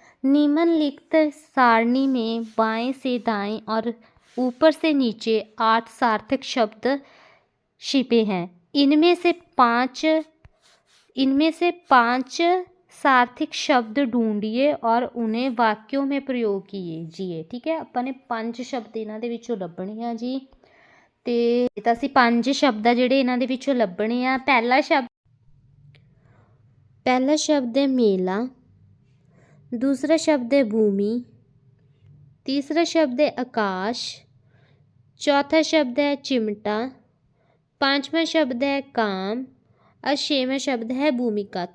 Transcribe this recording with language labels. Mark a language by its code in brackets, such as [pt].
[hi] निम्नलिखित सारणी में बाएं से दाएं और ऊपर से नीचे 8 सार्थक शब्द छिपे हैं। इनमें से पाँच सार्थक शब्द ढूंढिए और उन्हें वाक्यों में प्रयोग कीजिए। ठीक है, अपने 5 शब्द [pa] ਇਹਨਾਂ ਦੇ ਵਿੱਚੋਂ ਲੱਭਣੇ ਆ ਜੀ। ਤੇ ਤਾਂ ਅਸੀਂ 5 ਸ਼ਬਦ ਆ ਜਿਹੜੇ ਇਹਨਾਂ ਦੇ ਵਿੱਚੋਂ ਲੱਭਣੇ ਆ। [hi] ਪਹਿਲਾ शब्द है मेला, दूसरा शब्द है भूमि, तीसरा शब्द है आकाश, चौथा शब्द है चिमटा, पांचवा शब्द है काम और छठवां शब्द है भूमिका।